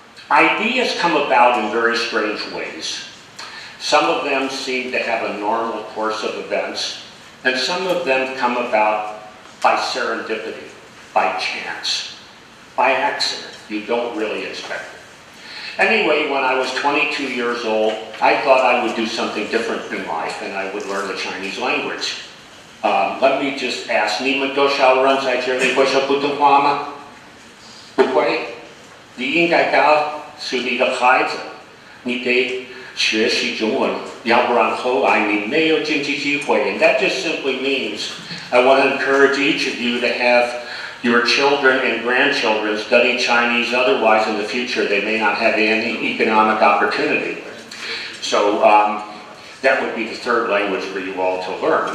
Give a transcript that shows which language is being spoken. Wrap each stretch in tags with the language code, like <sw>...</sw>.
<en>Ideas come about in very strange ways. Some of them seem to have a normal course of events, and some of them come about by serendipity, by chance, by accident. You don't really expect it. Anyway, when I was 22 years old, I thought I would do something different in life, and I would learn the Chinese language. Let me just ask,</en> <zh>你们多少人在这里会说普通话吗？不会。你应该告诉你的孩子，你得学习中文，要不然后来你没有经济机会。</zh> <en>And that just simply means I want to encourage each of you to have your children and grandchildren study Chinese, otherwise in the future they may not have any economic opportunity. So that would be the third language for you all to learn.</en>